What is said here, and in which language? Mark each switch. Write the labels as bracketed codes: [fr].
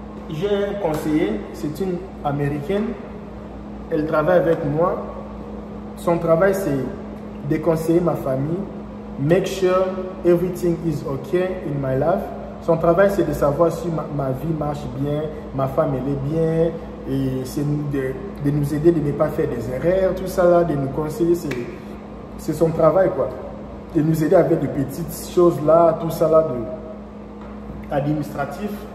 [fr] J'ai un conseiller, c'est une américaine. Elle travaille avec moi. Son travail, c'est de conseiller ma famille. [en] Make sure everything is okay in my life. [fr] Son travail, c'est de savoir si ma vie marche bien, ma femme, elle est bien. Et c'est de nous aider de ne pas faire des erreurs, tout ça là, de nous conseiller. C'est son travail, quoi. De nous aider avec de petites choses là, tout ça là, administratif.